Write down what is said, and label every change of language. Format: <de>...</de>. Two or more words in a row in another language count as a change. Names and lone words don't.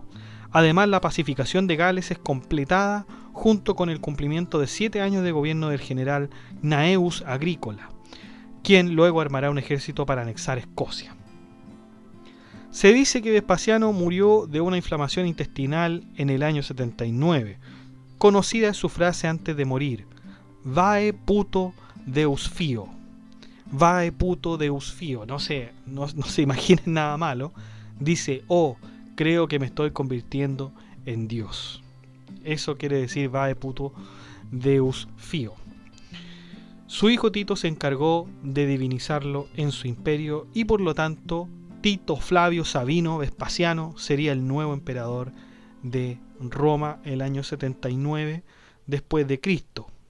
<es>Además, la pacificación de Gales es completada junto con el cumplimiento de 7 años de gobierno del general Gnaeus Agrícola, quien luego armará un ejército para anexar Escocia. Se dice que Vespasiano murió de una inflamación intestinal en el año 79. Conocida es su frase antes de morir:</es> <la>Vae puto Deus fio. Vae puto Deus fio.</la> <es>No se imaginen nada malo. Dice: oh, creo que me estoy convirtiendo en Dios. Eso quiere decir</es> <la>Vae puto Deus fio.</la> <es>Su hijo Tito se encargó de divinizarlo en su imperio y por lo tanto Tito Flavio Sabino Vespasiano sería el nuevo emperador de Roma el año 79 después de Cristo.</es>